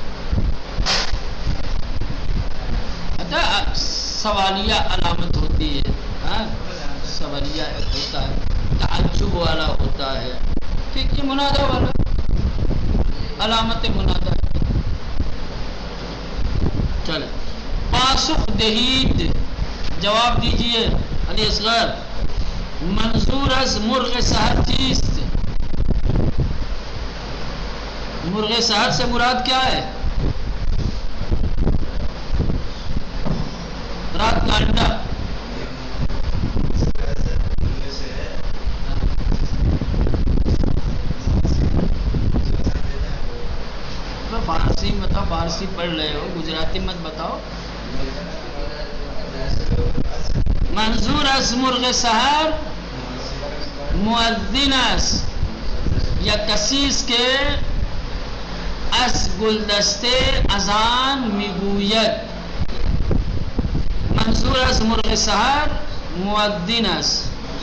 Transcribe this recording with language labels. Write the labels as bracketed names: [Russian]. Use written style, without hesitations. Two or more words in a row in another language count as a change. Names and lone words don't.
[Urdu] اچھا سوالیہ علامت ہوتی ہے، سوالیہ ہوتا ہے، تعجب والا ہوتا ہے. ٹھیک. یہ منادہ والا علامت منادہ ہے. چلے. [Persian] پاسخ دہید، [Urdu] جواب دیجئے. [Persian] علی اصغر، منظور از مرغ سحر چیست؟ [Urdu] مرغ سحر سے مراد کیا ہے؟ رات کا انڈا. فارسی مطلب فارسی پڑھ رہے ہو، گجراتی مت بتاؤ. [Persian] منظور از مرغ سحر مؤذن است یا کسیست که از گلدسته اذان میگوید. منظور از مرغ سحر مؤذن است